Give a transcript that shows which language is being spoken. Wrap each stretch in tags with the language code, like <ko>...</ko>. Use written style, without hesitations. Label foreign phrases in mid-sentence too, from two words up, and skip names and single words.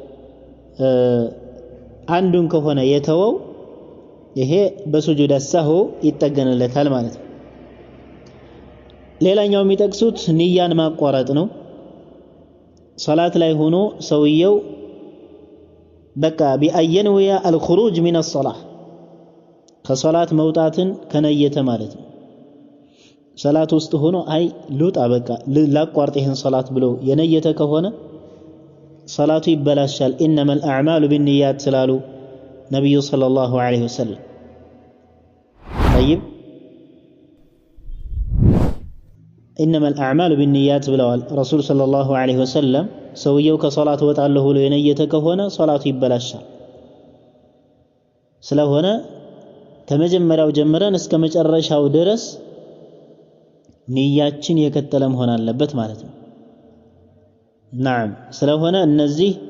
<am>አንዱን ከሆነ የተወው ይሄ በሱጁድ ሰህው ይጠገንለታል ማለት ነው ሌላኛው የሚጠቅሱት ንያን ማቋረጥ ነው ሶላት ላይ ሆኖ ሰውየው በቃ ቢአየንወያ</am> <ar>الخروج من الصلاه</ar> <am>ከሶላት መውጣትን ከነየተ ማለት ነው ሶላት ውስጥ ሆኖ አይ ልውጣ በቃ ላቋርጥ ይሄን ሶላት ብሎ የነየተ ከሆነ ሶላቱ ይበላሻል</am> <ar>انما الاعمال بالنيات</ar> <am>ስላሉ ነብዩ</am> <ar>صلى الله عليه وسلم</ar> <am>طيب</am> <ar>انما الاعمال بالنيات</ar> <am>ብለዋል ረሱል</am> <ar>صلى الله عليه وسلم</ar> <am>ሰውየው ከሶላት ወጣለሁ ብሎ የነየተ ከሆነ ሶላቱ ይበላሻል ስለሆነ ከመጀመሪያው ጀምረን እስከ መጨረሻው ድረስ ንያችን የከተለ መሆን አለበት ማለት ነው نعم ስለሆነ እነዚህ</am>